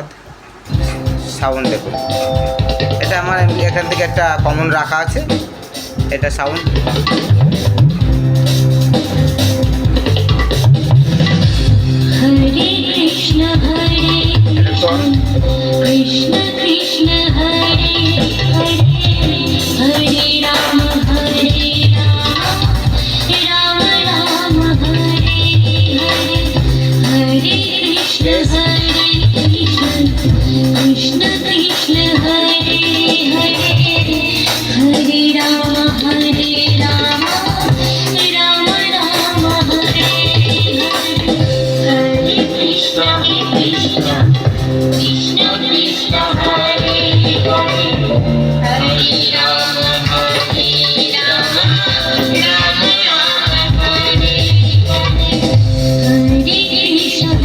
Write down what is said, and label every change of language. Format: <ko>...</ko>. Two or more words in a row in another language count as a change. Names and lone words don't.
<bn>সাউন্ড দেখুন, এটা আমার এখান থেকে একটা কমন রাখা আছে, এটা সাউন্ড। হরে কৃষ্ণ কৃষ্ণ কৃষ্ণ হরে হরে, হরে রাম রাম রাম হরে হরে, হরে কৃষ্ণ কৃষ্ণ কৃষ্ণ হরে হরে, হরে রাম রাম রাম হরে হরে, হরে কৃষ্ণ কৃষ্ণ কৃষ্ণ কৃষ্ণ হরে হরে, হরে রাম রাম রাম হরে হরে, হরে কৃষ্ণ</bn>